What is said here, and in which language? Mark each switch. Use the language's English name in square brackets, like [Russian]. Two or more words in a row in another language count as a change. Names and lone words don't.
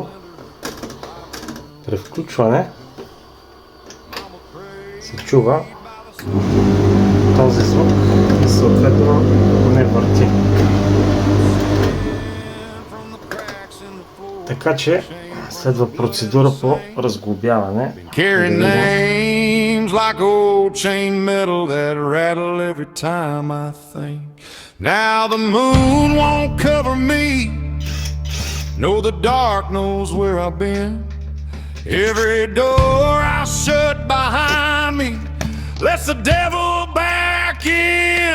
[Bulgarian] При включване се чува този звук и съответно не върти. Така че следва процедура по разглобяване. [English] Like old chain metal that rattle every time I think. Now the moon won't cover me. No, the dark knows where I've been. Every door I shut behind me lets the devil back in.